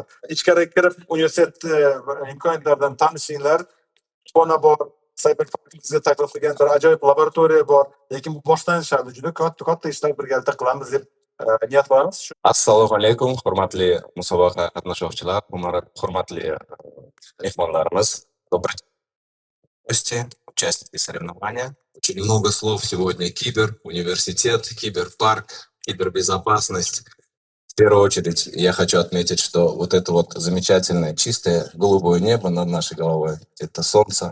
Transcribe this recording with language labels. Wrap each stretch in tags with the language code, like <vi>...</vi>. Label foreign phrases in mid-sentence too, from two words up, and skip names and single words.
<uz>Ichkariga kirib universitet imkoniyatlaridan tanishinglar. Kutubxona bor, Cyberparkimizga taklif qilgan bir ajoyib laboratoriya bor, lekin bu boshlanish hali juda katta ishlar birgalikda qilamiz deb niyat qilamiz. Assalomu alaykum, hurmatli musobaqa qatnashuvchilar, hurmatli mehmonlarimiz,</uz> <ru>добрый день, гости, участники соревнования. Очень много слов сегодня: кибер, университет, киберпарк, кибербезопасность. В первую очередь я хочу отметить, что вот это вот замечательное чистое голубое небо над нашей головой, это солнце.</ru>